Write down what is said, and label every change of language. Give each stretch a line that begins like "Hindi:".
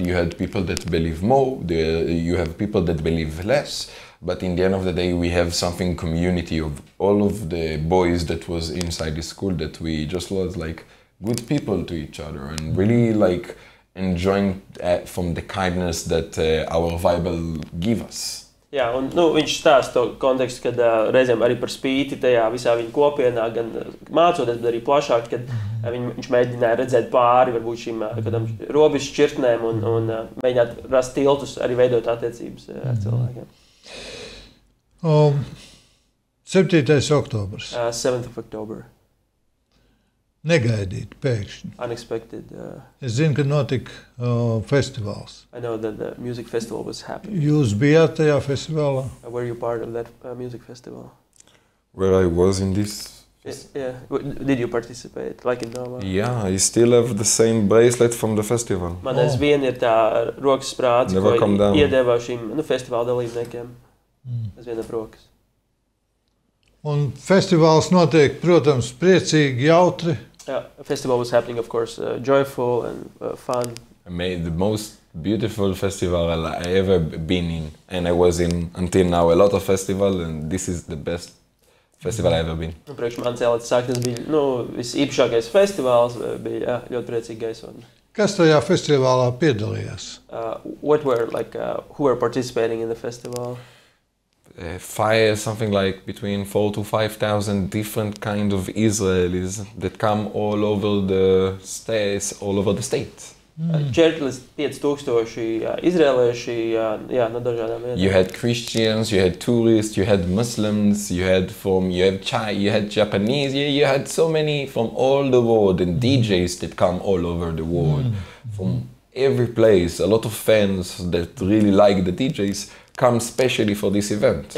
English: You had people that believe more, you have people that believe less. But in the end of the day, we have something community of all of the boys that was inside the school that we just was like good people to each other and really like enjoying from the kindness that our Bible give us.
Latvian: Jā, un viņš stāsta to kontekstu, kad reizēm arī par spīti tajā visā viņa kopienā, gan mācoties, bet arī plašāk, kad viņš mēģināja redzēt pāri varbūt šīm kādām robežu šķirtnēm un mēģināt rast tiltus, arī veidot attiecības ar cilvēkiem. 7. oktobrs.
English: 7th of October.
Latvian: Negaidīt, pēkšņi.
English: Unexpected.
Latvian: Es zinu, ka notika festivāls.
English: I know that the music festival was happening.
Latvian: Jūs bijāt tajā festivālā?
English: Were you part of that music festival? Where I was in this? Yeah. Did you participate, like in Norway? Yeah, I still have the same bracelet from the festival.
Latvian: Man aizvien ir tā rokas sprādze, ko iedeva šīm festivāla dalībniekiem. Aizvien ap rokas. Un festivāls notiek, protams, priecīgi, jautri.
English: Yeah, the festival was happening, of course, joyful and fun. I made the most beautiful festival I ever been in, and I was in until now a lot of festivals, and this is the best festival I ever been.
Latvian: Priekš manis Elad saka, tas bija visīpašākais festivāls, bija ļoti priecīgi gaisotne. Kas tajā festivālā piedalījās?
English: What were who were participating in the festival? Something like between 4,000 to 5,000 different kind of Israelis that come all over the states, all over the states.
Latvian: 4,000 izrēlieši, no dažādām vietām.
English: You had Christians, you had tourists, you had Muslims, you had Japanese, you had so many from all the world, and DJs that come all over the world, from every place. A lot of fans that really like the DJs come specially for this event.